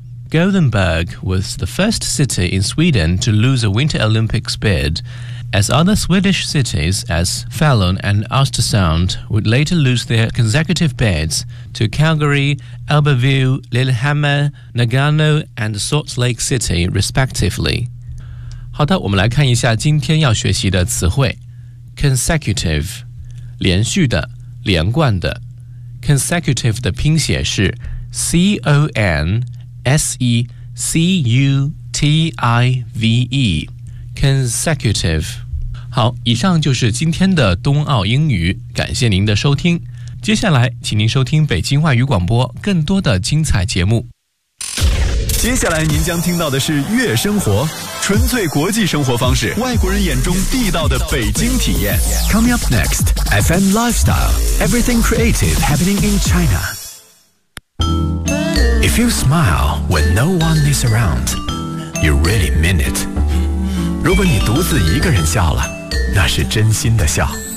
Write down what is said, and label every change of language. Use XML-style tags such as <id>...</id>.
<en>Gothenburg was the first city in Sweden to lose a Winter Olympics bid,as other Swedish cities as Falun and Östersund would later lose their consecutive bids to Calgary, Albertville, Lillehammer, Nagano and Salt Lake City, respectively.</en> <zh>好的，我们来看一下今天要学习的词汇。 Consecutive, 连续的，连贯的。 Consecutive 的拼写是 C-O-N-S-E-C-U-T-I-V-E.</zh> <en>Consecutive.</en> <zh>好，以上就是今天的冬奥英语，感谢您的收听。接下来，请您收听北京外语广播更多的精彩节目。接下来您将听到的是悦生活，纯粹国际生活方式，外国人眼中地道的北京体验。</zh> <en>Coming up next, FM Lifestyle, Everything Creative Happening in China. If you smile when no one is around, you really mean it.</en> <zh>如果你独自一个人笑了，那是真心的笑。</zh>